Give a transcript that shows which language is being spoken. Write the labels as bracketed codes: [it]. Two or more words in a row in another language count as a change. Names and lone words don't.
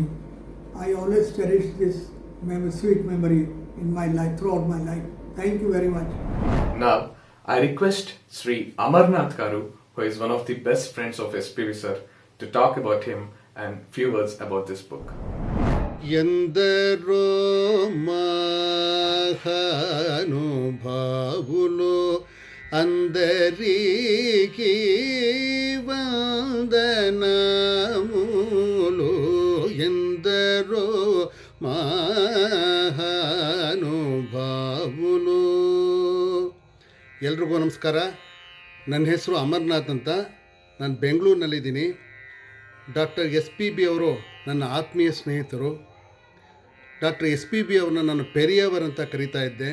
[en] I always cherish this sweet memory in my life, throughout my life. Thank you very much. Now, I request Sri Amarnath Garu, who is one of the best friends of SPB sir, to talk about him and few words about this book. [te] ఎందరో మహానుభావులు అందరికీ వందనములు ఎందరో ಮಹಾನುಭಾವುಲು. [kn] ಎಲ್ರಿಗೂ ನಮಸ್ಕಾರ. ನನ್ನ ಹೆಸರು ಅಮರ್ನಾಥ್ ಅಂತ. ನಾನು ಬೆಂಗಳೂರಿನಲ್ಲಿದ್ದೀನಿ. ಡಾಕ್ಟರ್ SPB ಅವರು ನನ್ನ ಆತ್ಮೀಯ ಸ್ನೇಹಿತರು. ಡಾಕ್ಟರ್ SPB ಅವ್ರನ್ನ ನಾನು ಪೆರಿಯವರ್ ಅಂತ ಕರೀತಾ ಇದ್ದೆ.